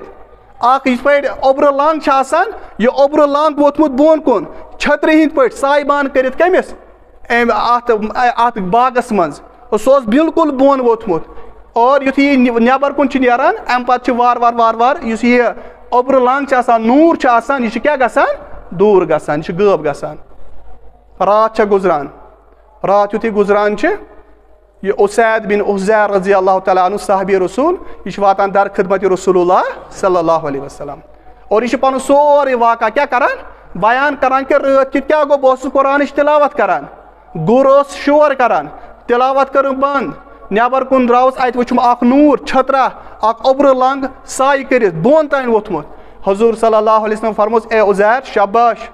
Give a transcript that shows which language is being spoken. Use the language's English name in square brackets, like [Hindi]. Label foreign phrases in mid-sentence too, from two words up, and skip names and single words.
[Kashmiri] اکھ یِتھ پٲٹھۍ اوٚبرٕ لنٛگ چھِ آسان یہِ اوٚبرٕ لنٛگ ووتمُت بۄن کُن چھترِ ہِنٛدۍ پٲٹھۍ سایبان کٔرِتھ کٔمِس اتھ باغس منٛز. سُہ اوس بالکُل بۄن ووتمُت. اور یُتھُے یہِ نٮ۪بر کُن چھُ نیران امہِ پتہٕ چھُ وارٕ یُس یہِ اوٚبرٕ لنٛگ چھِ آسان نوٗر چھُ آسان یہِ چھُ کیٛاہ گژھان دوٗر گژھان. یہِ چھُ غٲب گژھان. رات چھےٚ گُزران. رات یُتھُے گُزران چھِ یہِ اسید بن حضیر [Arabic] رضی اللہ تعالیٰ عنہ [Kashmiri] صحابی رسوٗل یہِ چھُ واتان در خدمتِ رسول اللہ [Arabic] صلی اللہ علیہ وسلم. [Kashmiri] اور یہِ چھُ پنُن سورُے واقعہ کیٛاہ کران بیان کران کہِ رٲتھ کیُتھ کیٛاہ گوٚو بہٕ اوسُس قرآنٕچ تِلاوت کران. گُر اوس شور کران. تِلاوت کٔرٕم بنٛد. نٮ۪بر کُن درٛاوُس اتہِ وٕچھُم اکھ نوٗر چھترا اکھ اوٚبرٕ لنٛگ سایہِ کٔرِتھ بۄن تانۍ ووٚتھمُت. حضوٗر [Arabic] صلی اللہ علیہ وسلم [Kashmiri] فرمووُس اے عزیر شاباش.